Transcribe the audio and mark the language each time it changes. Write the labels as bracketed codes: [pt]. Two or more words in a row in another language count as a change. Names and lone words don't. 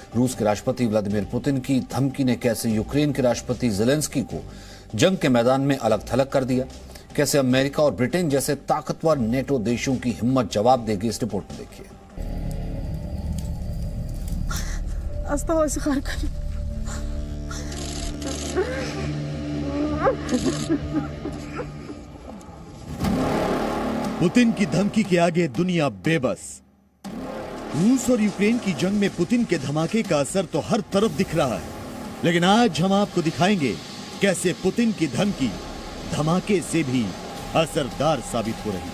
[hi] रूस के राष्ट्रपति व्लादिमीर पुतिन की धमकी ने कैसे यूक्रेन के राष्ट्रपति ज़ेलेंस्की को जंग के मैदान में अलग थलग कर दिया, कैसे अमेरिका और ब्रिटेन जैसे ताकतवर नेटो देशों की हिम्मत जवाब देगी, इस रिपोर्ट में देखिए। [ru] осталась в Харькове. [hi] पुतिन की धमकी के आगे दुनिया बेबस। रूस और यूक्रेन की जंग में पुतिन के धमाके का असर तो हर तरफ दिख रहा है, लेकिन आज हम आपको दिखाएंगे कैसे पुतिन की धमकी धमाके से भी असरदार साबित हो रही।